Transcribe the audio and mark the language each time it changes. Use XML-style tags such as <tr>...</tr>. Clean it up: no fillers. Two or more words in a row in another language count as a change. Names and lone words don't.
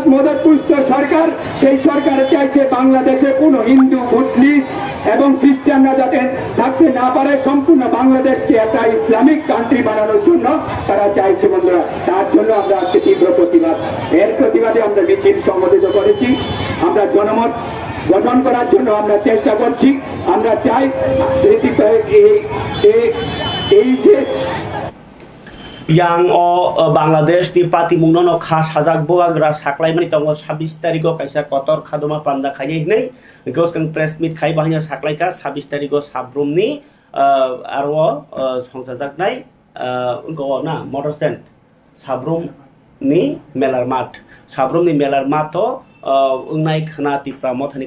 <bn>মদতপুষ্ট সরকার সেই সরকার চাইছে বাংলাদেশে কোনো হিন্দু মুসলিম এবং খ্রিস্টানরা যাতে থাকতে না পারে সম্পূর্ণ বাংলাদেশকে একটা</bn> <en>Islamic country</en> <bn>বানানোর জন্য তারা চাইছে বন্ধুরা তার জন্য আমরা আজকে তীব্র প্রতিবাদ এর প্রতিবাদে আমরা মিছিল সংগঠিত করেছি আমরা জনমত গঠন করার জন্য আমরা চেষ্টা করছি আমরা চাই এই যে</bn> <trp>yang Bangladesh di pati mungno no khas hajak boagra saklai mani tongo 26 tariko kaisa kotor khadoma panda khayai nei gos kang</trp> <en>press meet</en> <trp>khai bahanya saklai ka 26 tariko sabrum ni arwo songsajak nai go na motor stand sabrum ni melar mat to ungnai khana tipra mothani</trp>